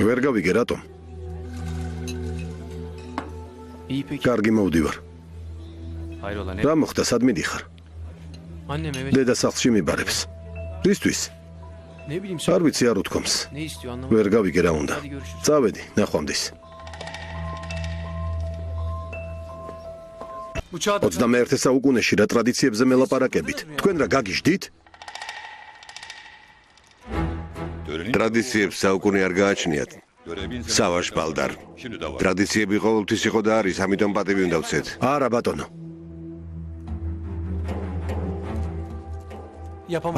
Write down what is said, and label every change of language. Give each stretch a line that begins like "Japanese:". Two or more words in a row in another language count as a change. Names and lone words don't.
Georgian: ვერ გავიგე რატომ?
Turkish: İyi peki.
Georgian: კარგი მოვდივარ.
Turkish: Hayrola ne?
Georgian: რა მოხდა, სად მიდიხარ?
Turkish: Annem eve
Georgian: დედა სახლში მიბარებს. რისთვის?
Turkish: ne bileyim
Georgian: არ
Turkish: sen
Georgian: ვიცი არ უთქვამს.
Turkish: ne istiyor anlamadım.
Georgian: ვერ გავიგე რა უნდა.
Turkish: Hadi görüşürüz.
Georgian: წავედი, ნახვამდის.
Turkish: Bu çağda
Georgian: 21 საუკუნეში რა ტრადიციებზე მელაპარაკებით? თქვენ რა გაგიჟდით? ტრადიციებს საუკუნე არ გააჩნიათ. სავაშ ბალდარ. ტრადიციები ყოველთვის იყო და არის, ამიტომ პატივი უნდა ვცეთ. არა ბატონო,
Turkish: Yapamam.